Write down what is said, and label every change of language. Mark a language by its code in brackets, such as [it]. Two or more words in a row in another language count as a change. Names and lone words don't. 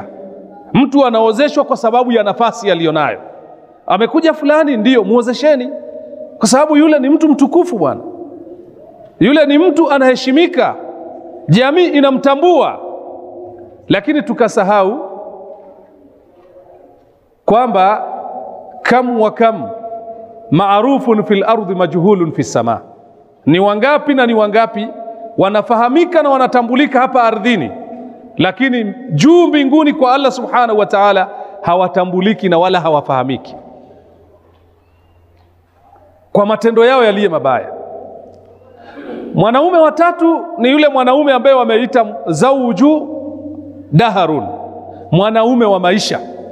[sw] Mtu anaozeshwa kwa sababu ya nafasi aliyonayo. Amekuja fulani, ndio muozesheni. kwa sababu yule ni mtu mtukufu bwana, yule ni mtu anaheshimika, jamii inamtambua. Lakini tukasahau kwamba [ar] كم وكم معروف في الأرض مجهول في السماء, [sw] ni wangapi na ni wangapi wanafahamika na wanatambulika hapa ardhini, lakini juu mbinguni kwa Allah [ar] سبحانه وتعالى [sw] hawatambuliki na wala hawafahamiki kwa matendo yao yaliye mabaya. Mwanaume wa tatu ni yule mwanaume ambaye wameita [ar] زوج دهر, [sw] mwanaume wa maisha.